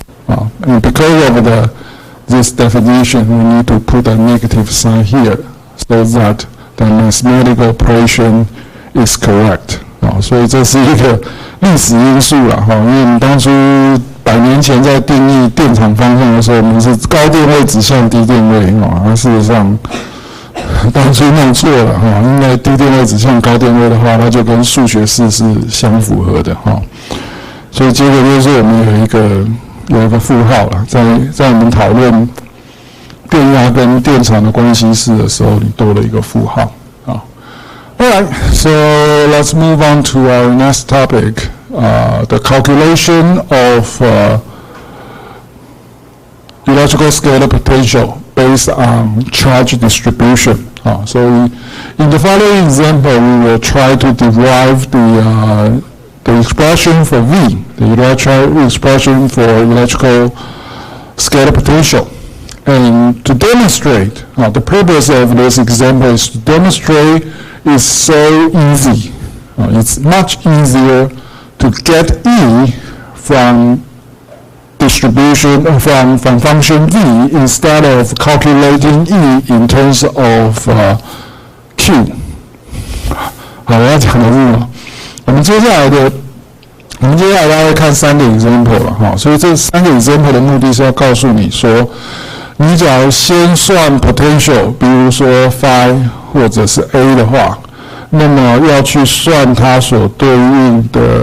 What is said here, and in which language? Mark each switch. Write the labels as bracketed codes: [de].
[en] And because of this definition, we need to put a negative sign here so that the mathematical operation is correct. [zh] 所以这是一个历史因素啦，因为我们当初100年前在定义电场方向的时候，我们是高电位指向低电位，事实上当初弄错了，因为低电位指向高电位的话，它就跟数学式是相符合的，所以结果就是我们有一个负号了，在我们讨论电压跟电场的关系式的时候，你多了一个负号。 [en] Alright, so let's move on to our next topic, the calculation of electrical scalar potential based on charge distribution. So in the following example, we will try to derive the expression for V, the electrical expression for electrical scalar potential. And to demonstrate, the purpose of this example is to demonstrate it's so easy. It's much easier to get E from distribution from function V instead of calculating E in terms of Q. [zh] 好，我要讲的是什么？我们接下来大家会看3个 example 了，所以这3个 example 的目的是要告诉你说，你假如先算 potential， 比如说 phi 或者是 A 的话，那么要去算它所对应的